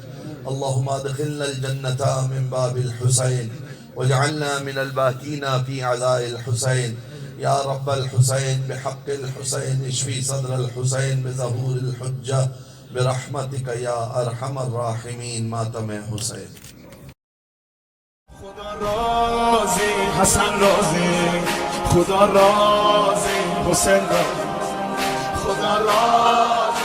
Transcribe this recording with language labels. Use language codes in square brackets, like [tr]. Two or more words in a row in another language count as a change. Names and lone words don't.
[ar] اللهم ادخلنا الجنة من باب الحسين واجعلنا من الباكين في عزاء الحسين. يا رب الحسين بحق الحسين اشفي صدر الحسين بظهور الحجة برحمتك يا ارحم الراحمين. [ur] ماتم حسين. خدا راضی حسن راضی، خدا راضی حسین راضی، خدا راضی